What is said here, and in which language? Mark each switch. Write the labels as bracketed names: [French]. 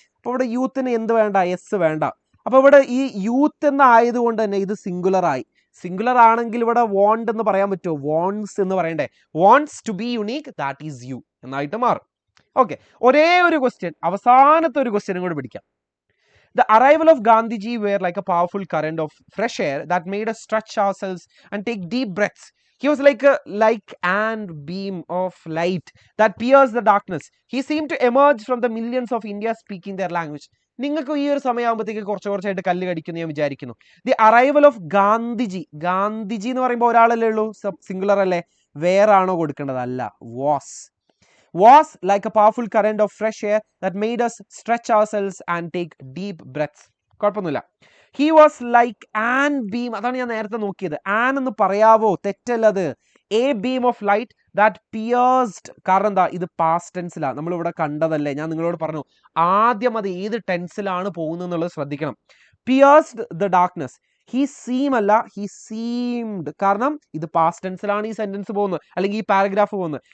[Malayalam] അപ്പൊ ഇവിടെ യൂത്തിന് എന്ത് വേണ്ട? എസ് വേണ്ട. അപ്പൊ ഇവിടെ ഈ യൂത്ത് എന്ന് ആയതുകൊണ്ട് തന്നെ ഇത് സിംഗുലർ ആയി. സിംഗുലർ ആണെങ്കിൽ ഇവിടെ വോണ്ട് എന്ന് പറയാൻ പറ്റുമോ? വോൺസ് എന്ന് പറയണ്ടേ? [English] once to be unique, that is U [Malayalam] എന്നായിട്ട് മാറും. ഓക്കെ, ഒരേ ഒരു ക്വസ്റ്റ്യൻ, അവസാനത്തെ ഒരു ക്വസ്റ്റ്യനും കൂടെ പിടിക്കാം. [English] The arrival of Gandhiji were like a powerful current of fresh air that made us stretch ourselves and take deep breaths. He was like an beam of light that pierced the darkness. He seemed to emerge from the millions of India speaking their language. [Malayalam] നിങ്ങൾക്ക് ഈ ഒരു സമയമാകുമ്പോഴത്തേക്ക് കുറച്ചായിട്ട് കല്ല് കടിക്കുന്നു ഞാൻ വിചാരിക്കുന്നു. The arrival of Gandhiji എന്ന് പറയുമ്പോൾ ഒരാളല്ലേ ഉള്ളൂ, സിംഗുലർ അല്ലേ? വേറെ ആണോ കൊടുക്കേണ്ടത്? അല്ല, [English] was like a powerful current of fresh air that made us stretch ourselves and take deep breaths. [Malayalam] കുഴപ്പമൊന്നുമില്ല. [English] He was like an beam, [Malayalam] അതാണ് ഞാൻ നേരത്തെ നോക്കിയത്. ആൻ എന്ന് പറയാവോ? തെറ്റല്ലത്. [English] A beam of light that pierced. [Malayalam] കാരണം എന്താ? ഇത് പാസ്റ്റ് ടെൻസിലാണ്. നമ്മളിവിടെ കണ്ടതല്ലേ, ഞാൻ നിങ്ങളോട് പറഞ്ഞു. ആദ്യം അത് ഏത് ടെൻസിലാണ് പോകുന്നത് എന്നുള്ളത് ശ്രദ്ധിക്കണം. [English] Pierced the darkness. He seem [Malayalam] അല്ല, [English] He seemed. [Malayalam] കാരണം ഇത് പാസ്റ്റ് ടെൻസിലാണ് ഈ സെന്റൻസ് പോകുന്നത്, അല്ലെങ്കിൽ ഈ പാരഗ്രാഫ് പോകുന്നത്.